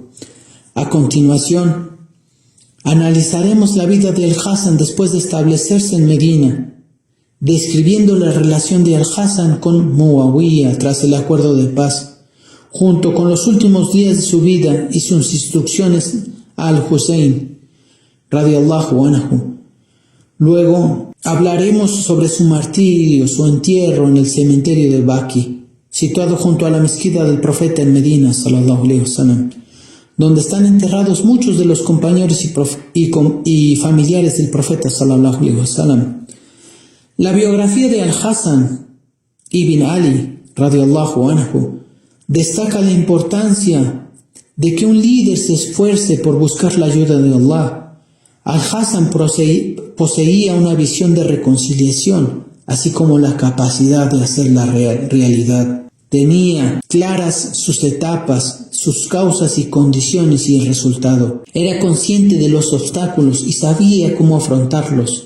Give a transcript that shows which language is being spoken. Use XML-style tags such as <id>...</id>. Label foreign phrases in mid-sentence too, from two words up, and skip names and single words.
<es>A continuación, analizaremos la vida de Al-Hasan después de establecerse en Medina, describiendo la relación de Al-Hasan con Muawiyah tras el acuerdo de paz, junto con los últimos días de su vida y sus instrucciones a Al-Hussein,</es> <ar>رضي الله عنه.</ar> <es>Luego hablaremos sobre su martirio, su entierro en el cementerio de Baqi, situado junto a la mezquita del profeta en Medina,</es> <ar>صلى الله عليه وسلم,</ar> <es>donde están enterrados muchos de los compañeros y familiares del profeta,</es> <ar>صلى الله عليه وسلم.</ar> <es>La biografía de Al-Hasan ibn Ali,</es> <ar>رضي الله عنه,</ar> <es>destaca la importancia de que un líder se esfuerce por buscar la ayuda de Allah. Al-Hasan poseía una visión de reconciliación, así como la capacidad de hacerla realidad. Tenía claras sus etapas, sus causas y condiciones y el resultado. Era consciente de los obstáculos y sabía cómo afrontarlos.</es>